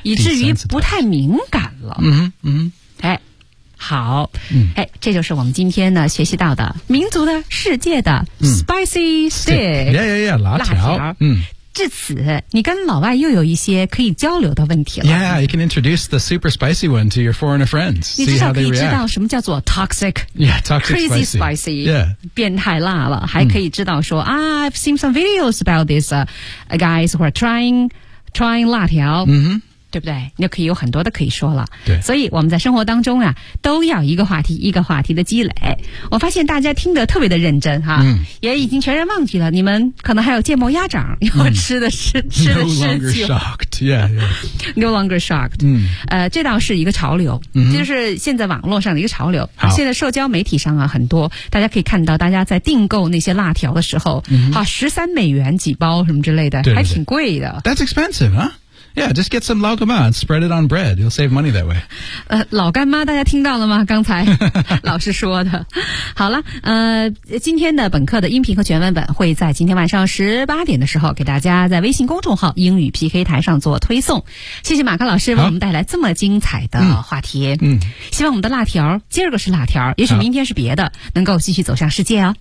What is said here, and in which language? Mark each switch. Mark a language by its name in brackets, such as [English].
[Chinese] 以至于不太敏感了。嗯嗯。哎，好。哎，这就是我们今天呢学习到的民族的世界的 [English] spicy stick。 Yeah, yeah, yeah, [Chinese] 辣条。嗯。至此，你跟老外又有一些可以交流的问题了。 [English] Yeah, you can introduce the super spicy one to your foreigner friends. [Chinese] 你至少可以知道什么叫做 [English] toxic, yeah, toxic crazy spicy. Yeah. [Chinese] 变态辣了，还可以知道说、 [English] I've seen some videos about this guys who are trying 辣条、 mm-hmm. [Chinese] 对不对？你就可以有很多的可以说了。对，所以我们在生活当中啊，都要一个话题一个话题的积累。我发现大家听得特别的认真哈、也已经全然忘记了你们可能还有芥末鸭掌要吃的事情。 [English] No longer shocked, yeah, yeah. No longer shocked. [Chinese] 这倒是一个潮流、这就是现在网络上的一个潮流。现在社交媒体上啊很多大家可以看到大家在订购那些辣条的时候、13美元几包什么之类的对对对还挺贵的。 [English] That's expensive, huh? Yeah, just get some 老干妈 and spread it on bread. You'll save money that way. [Chinese] 老干妈大家听到了吗？刚才老师说的。好了，今天的本课的音频和全文本会在今天晚上18点的时候给大家在微信公众号英语 PK 台上做推送。谢谢马克老师为我们带来这么精彩的话题。希望我们的辣条今儿个是辣条，也许明天是别的，能够继续走向世界哦。